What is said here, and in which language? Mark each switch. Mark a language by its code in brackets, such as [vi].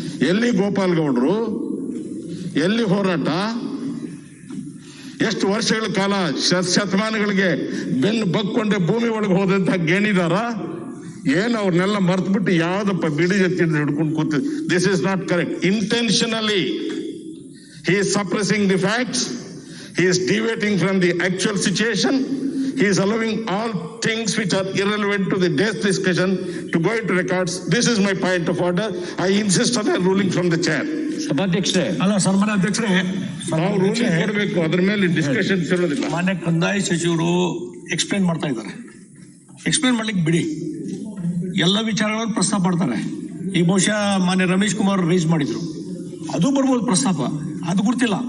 [kn] ಎಲ್ಲಿ ಗೋಪಾಲ್ ಗೌಡ್ರು, ಎಲ್ಲಿ ಹೋರಾಟ? ಎಷ್ಟು ವರ್ಷಗಳ ಕಾಲ ಶತಮಾನಗಳಿಗೆ ಬೆನ್ನು ಬಕ್ಕೊಂಡೆ ಭೂಮಿ ಒಳಗೆ ಹೋದಂತಹ ಗೇಣಿದಾರ ಏನು ಅವ್ರನ್ನೆಲ್ಲ ಮರ್ತ್ಬಿಟ್ಟು ಯಾವ್ದಪ್ಪ BD ಜತ್ತಿ ಹಿಡ್ಕೊಂಡು ಕೂತ? [en] This is not correct. Intentionally He is suppressing the facts. He is deviating from the actual situation. He is allowing all things which are irrelevant to the day's discussion to go into records. This is my point of order. I insist on a ruling from the chair. [kn] ಸಭಾಧ್ಯಕ್ಷರೇ, ಅಲ್ಲ ಸನ್ಮಾನ್ಯ ಅಧ್ಯಕ್ಷರೇ, ನಾವು ruling ಕೊಡಬೇಕು, ಅದ್ರ ಮೇಲೆ discussion ಇರೋದಿಲ್ಲ. ಮಾನ್ಯ ಕಂದಾಯ ಸಚಿವರು ಎಕ್ಸ್ಪ್ಲೇನ್ ಮಾಡ್ತಾ ಇದ್ದಾರೆ. ಎಕ್ಸ್ಪ್ಲೇನ್ ಮಾಡ್ಲಿಕ್ಕೆ ಬಿಡಿ, ಎಲ್ಲ ವಿಚಾರಗಳನ್ನು ಪ್ರಸ್ತಾಪ ಮಾಡ್ತಾರೆ. ಈಗ ಬಹುಶಃ ಮಾನ್ಯ ರಮೇಶ್ ಕುಮಾರ್ ರೈಸ್ ಮಾಡಿದ್ರು, ಅದು ಬರ್ಬೋದು ಪ್ರಸ್ತಾಪ, ಅದು ಗೊತ್ತಿಲ್ಲ.